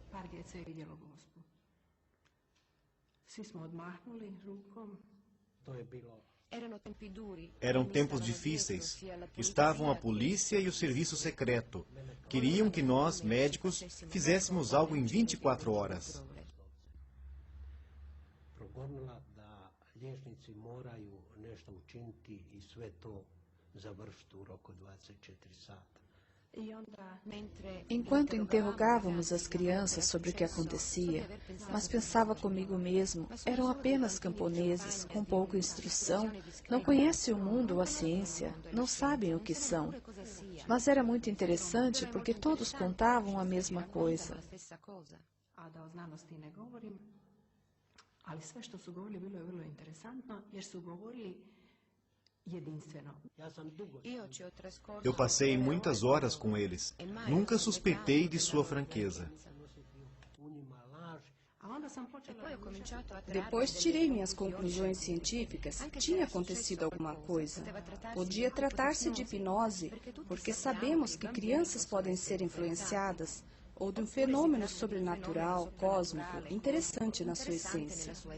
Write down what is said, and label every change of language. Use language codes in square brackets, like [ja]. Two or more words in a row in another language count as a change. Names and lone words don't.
[pt] Eram tempos difíceis. Estavam a polícia e o serviço secreto. Queriam que nós, médicos, fizéssemos algo em 24 horas. [hr] Liječnici moraju nešto učiniti i sve to završiti u roku 24 sata. [pt] Enquanto interrogávamos as crianças sobre o que acontecia, mas pensava comigo mesmo, eram apenas camponeses, com pouca instrução, não conhecem o mundo ou a ciência, não sabem o que são. Mas era muito interessante porque todos contavam a mesma coisa. [hr] Ali sve što su govorili bilo je vrlo interesantno, jer su govorili [pt] Eu passei muitas horas com eles. Nunca suspeitei de sua franqueza. Depois tirei minhas conclusões científicas. Tinha acontecido alguma coisa. Podia tratar-se de hipnose, porque sabemos que crianças podem ser influenciadas, ou de um fenômeno sobrenatural, cósmico, interessante na sua essência.